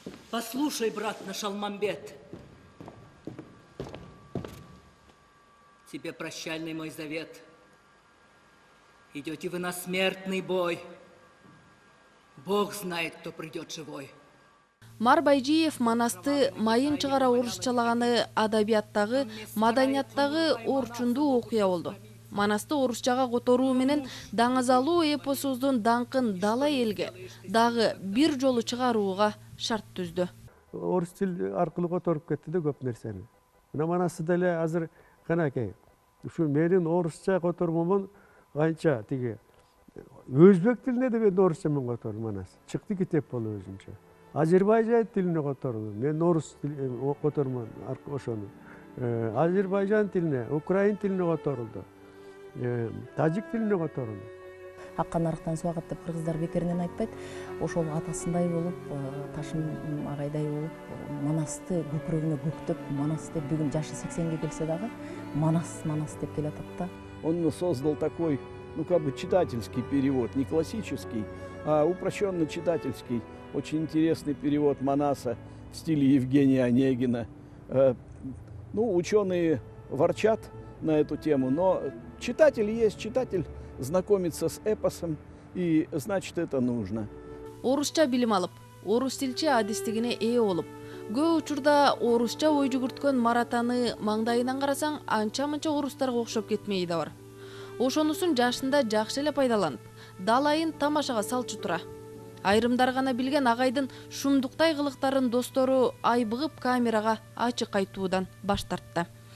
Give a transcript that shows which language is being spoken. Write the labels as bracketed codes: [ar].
[ru] Послушай, брат наш Алмамбет, тебе прощальный мой завет. Идете вы на смертный бой. Бог знает, кто придет живой. [ky] Мар Байжиев Манасты майын чыгара орусчалаганы адабияттагы, маданияттагы орчундуу окуя болду. Манасты орусчага которуу менен Даңазалуу эпосуздун даңкын дала элге дагы бир жолу чыгарууга шарт түздү. Орус тил аркылуу которуп кетти да көп нерсени. Мына Манасты деле азыр канакей. Ушу менин орусча котормомун канча тиги өзбек тилине да мен орусча менен котордум Манас. Чыкты китеп болуп өзүнчө. Азербайжан тилине котордум. Мен орус котормун ошону. Азербайжан тилине, украин тилине которулду. Тажик тилине которулду. Акка нарыктан суу агат деп кыргыздар бекеринен айтпайт. Ошол атасындай болуп, Ташым агайдай болуп, Манасты көкүрөгүнө көктөп, Манасты бүгүн жашы 80ге келсе дагы Манас деп келатат да. [ru] Он создал такой, как бы читательский перевод, не классический, а упрощенно читательский. Очень интересный перевод Манаса в стиле Евгения Онегина. Ученые ворчат на эту тему, но читатель есть, читатель знакомится с эпосом, и значит это нужно. [ky] Орусча билим алып, орус тилчи адистигине ээ болуп, көп учурда орусча ой жүгүрткөн Маратаны маңдайынан карасаң анча-мынча орустарга окшоп кетмеyi да бар. Ошонусун жашында жакшы эле пайдаланып, далайын тамашага салчу тура. Айрымдар гана билген агайдын шумдуктай кылыктарын достору айбыгып камерага ачык айтуудан баш тартты.